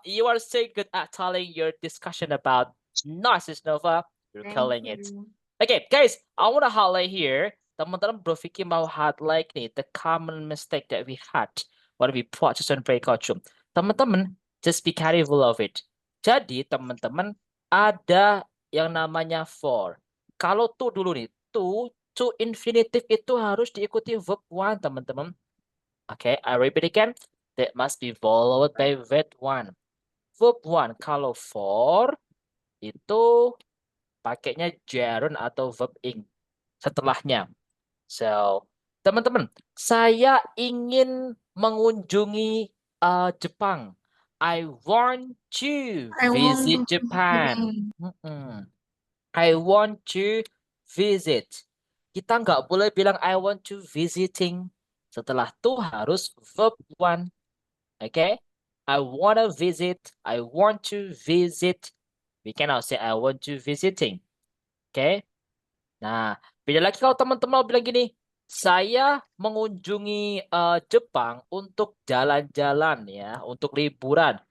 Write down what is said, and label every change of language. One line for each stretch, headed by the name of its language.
English: You are so good at telling your discussion about nice, Sis Nova. You're Thank killing it. you. Okay, guys, I want to highlight here.
Indonesian: Teman-teman, Bro Vicky mau highlight nih
English: the common mistake that we had when we practice on breakout room. Teman-teman, just be careful of it.
Indonesian: Jadi, teman-teman, ada yang namanya for. Kalau to dulu nih, to infinitive itu harus diikuti verb one, teman-teman.
English: Okay, I repeat again. That must be followed by verb one.
Indonesian: Verb one, kalau for itu pakainya gerund atau verb ing setelahnya. So, teman-teman, saya ingin mengunjungi Jepang.
English: I want to visit Japan. I want to visit.
Indonesian: Kita nggak boleh bilang
English: I want to visiting.
Indonesian: Setelah itu harus verb one. Okay?
English: I want to visit. I want to visit. We cannot say I want to visiting. Okay?
Indonesian: Nah, beda lagi kalau teman-teman mau bilang gini, saya mengunjungi Jepang untuk jalan-jalan ya, untuk liburan.